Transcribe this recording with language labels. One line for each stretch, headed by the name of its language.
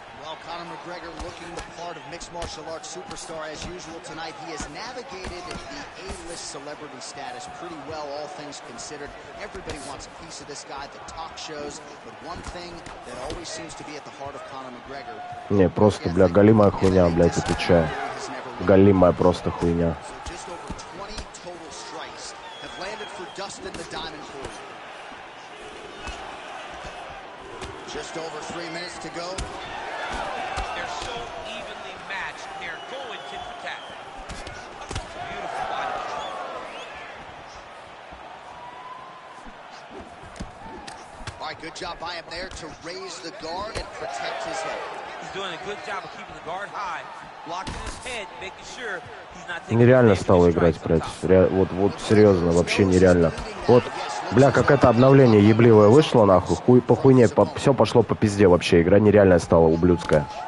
English: Well, Conor McGregor looking the part of mixed martial arts superstar as usual tonight. He has navigated the A-list celebrity status pretty well, all things considered. Everybody wants a piece of this guy, the talk shows. But one thing that always seems to be at the heart of Conor McGregor.
Russian: Не, просто, бля, галимая хуйня, блядь, отвечаю. Галимая просто хуйня.
English: Just over 20 total strikes have landed for Dustin the Diamond Pool. Just over 3 minutes to go. They're so evenly matched. They're going tit for tat. Beautiful body. All right, good job by him there to raise the guard and protect his head. He's doing a good job of keeping the guard high, blocking his head, making sure he's not taking.
Russian: Нереально стало играть, блядь. Вот серьезно, вообще нереально. Вот, бля, как это обновление ебливое вышло, нахуй, по хуйне, все пошло по пизде вообще. Игра нереальная стала, ублюдская.